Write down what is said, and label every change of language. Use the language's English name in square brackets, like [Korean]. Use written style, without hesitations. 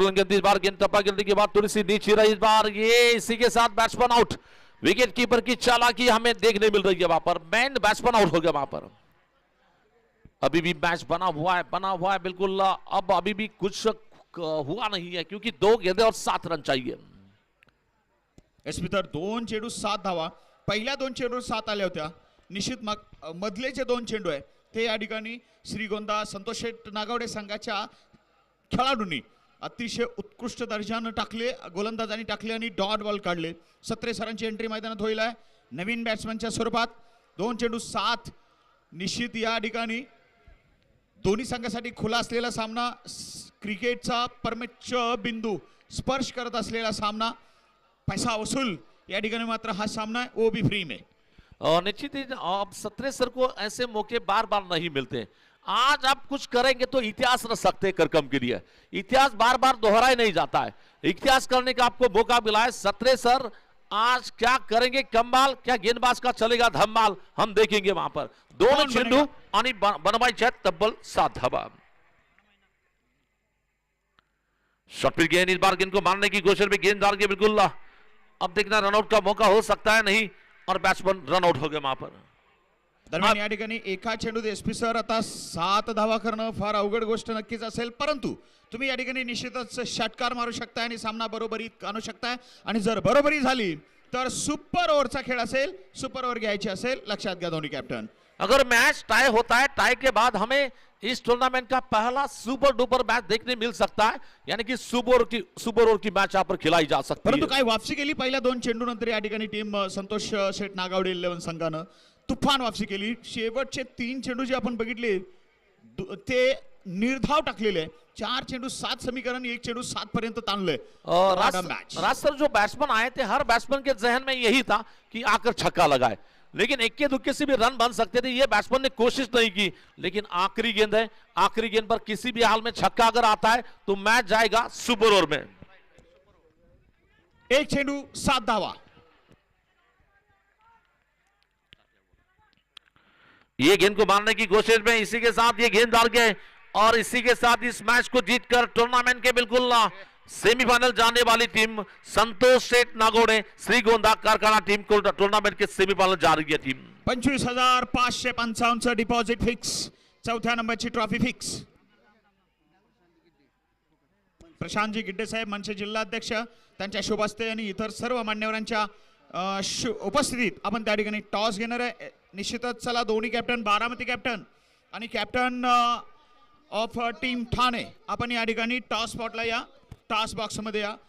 [Hindi] इस बार गेंद टप्पा गिरने के बाद थोड़ी सी नीचे रही. इस बार ये इसी के साथ बैट्समैन आउट. विकेट कीपर की चालाकी हमें देखने मिल रही है. वहां पर मैन बैट्समैन आउट हो गया. वहां पर अभी भी मैच बना हुआ है बिल्कुल. अब अभी भी कुछ हुआ नहीं है क्योंकि 2 गेंदे और 7 रन चाहिए. [Marathi] एसपी तर 2 चेंडू 7 धावा. पहिल्या 2 चेंडू 7 आल्या होत्या. निश्चित मधले जे 2 चेंडू आहे ते या ठिकाणी श्रीगोंदा संतोष शेठ नागावडे संघाच्या खेळाडूंनी अतिशय उत्कृष्ट दर्जानं टाकले, गोलंदाजांनी टाकले आणि डॉट बॉल काढले. 17 सरांची एंट्री मैदानात होईल आहे नवीन बॅट्समॅनच्या स्वरूपात. 2 चेंडू 7. निश्चित या ठिकाणी दोन्ही संघासाठी खुला असलेला सामना, क्रिकेटचा परमोच्च बिंदू स्पर्श करत असलेला सामना. पैसा वसूल या ठिकाणी मात्र हा सामना [Hindi] है, वो भी फ्री में. निश्चित ही अब 17 सर को ऐसे मौके बार बार नहीं मिलते. आज आप कुछ करेंगे तो इतिहास रच सकते हैं करकम के लिए. इतिहास बार बार दोहराया नहीं जाता है. इतिहास करने का आपको मौका मिला है. 17 सर आज क्या करेंगे कमाल, क्या गेंदबाज का चलेगा धमाल, हम देखेंगे वहां पर. [Marathi] 2 चेंडू आणि बनवायचे आहेत तब्बल 7 धावा. [Hindi] शॉट पिच गेंद. इस बार गेंद को मारने की कोशिश में गेंददार के बिल्कुल अब देखना रनआउट का मौका हो सकता है नहीं, और बैट्समैन रनआउट हो गए वहां पर. [Marathi] दरम्यान या ठिकाणी एका चेंडूत एसपी सर आता 7 धावा करणं फार अवघड गोष्ट नक्कीच असेल, परंतु तुम्ही या ठिकाणी निश्चितच षटकार मारू शकताय आणि सामना बरोबरीत आणू शकताय. आणि जर बरोबरी झाली तर सुपर ओव्हरचा खेळ असेल, सुपर ओव्हर घ्यायची असेल. लक्षात घ्या दोन्ही कॅप्टन. [Hindi] अगर मैच टाई होता है, टाई के बाद हमें इस टूर्नामेंट का पहला सुपर डुपर मैच देखने मिल सकता है, यानी कि सुपर ओवर की मैच यहाँ पर खिलाई जा सकती है. [Marathi] परंतु काय वापसी केली पहिल्या 2 चेंडू नंतर या ठिकाणी टीम संतोष शेठ नागावडे 11 संघानं तुफान वापसी केली. शेवटचे 3 चेंडू जे आपण बघितले ते निर्धाव टाकलेले. 4 चेंडू 7 समीकरण, 1 चेंडू 7 पर्यंत ताणले. [Hindi] राज सर जो बैट्समैन आए थे, हर बैट्समैन के जहन में यही था कि आकर छक्का लगाए, लेकिन इक्के दुक्के से भी रन बन सकते थे. ये बैट्समैन ने कोशिश नहीं की, लेकिन आखिरी गेंद है, आखिरी गेंद पर किसी भी हाल में छक्का अगर आता है तो मैच जाएगा सुपर ओवर में. [Marathi] 1 चेंडू 7 धावा. [Hindi] ये गेंद को मारने की कोशिश में इसी के साथ ये गेंददार गए, और इसी के साथ इस मैच को जीतकर टूर्नामेंट के बिल्कुल सेमीफाइनल जाने वाली टीम संतोष शेठ नागोडे श्रीगोंदा कारखाना टीम को टूर्नामेंट के सेमीफाइनल जा रही है. [Marathi] Team 25,555 deposit fix. 4थ्या नंबरची ट्रॉफी फिक्स. प्रशांतजी गिड्डे साहेब मनसे जिल्हाध्यक्ष त्यांच्या शुभ हस्ते आणि इतर सर्व मान्यवरांच्या उपस्थितीत आपण त्या ठिकाणी टॉस घेणार आहे. निश्चितच चला दोन्ही कॅप्टन, बारामती कॅप्टन आणि कॅप्टन ऑफ टीम ठाणे, आपण या ठिकाणी टॉस स्पॉटला या, टॉस बॉक्समध्ये या.